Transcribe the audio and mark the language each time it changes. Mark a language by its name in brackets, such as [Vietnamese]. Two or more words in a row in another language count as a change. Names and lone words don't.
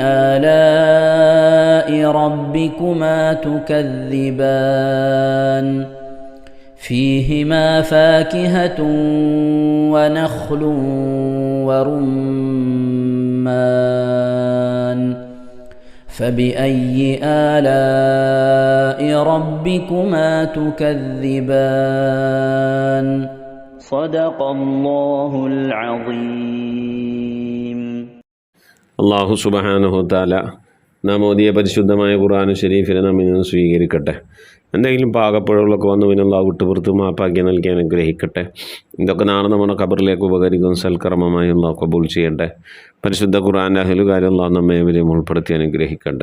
[Arabic] آلاء ربكما تكذبان فيهما فاكهة ونخل ورمان فبأي آلاء ربكما تكذبان صدق الله العظيم. الله سبحانه وتعالى [Malayalam] നാം ഓതിയ പരിശുദ്ധമായ ഖുർആൻ ശരീഫിനെ നമ്മിൽ നിന്ന് സ്വീകരിക്കട്ടെ. എന്തെങ്കിലും പാകപ്പിഴകളൊക്കെ വന്നു പിന്നെ അള്ളാഹു വിട്ടുപുറത്ത് മാപ്പാക്കി നൽകി അനുഗ്രഹിക്കട്ടെ. ഇതൊക്കെ നാളെ നമ്മുടെ ഖബറിലേക്ക് ഉപകരിക്കും സൽക്കർമ്മമായി അള്ളാഹു കബൂൽ ചെയ്യട്ടെ. പരിശുദ്ധ ഖുർആൻ്റെ അഹ്ലുകാരെ അള്ളാഹു നമ്മെ ഇവരെയും ഉൾപ്പെടുത്തി അനുഗ്രഹിക്കട്ടെ.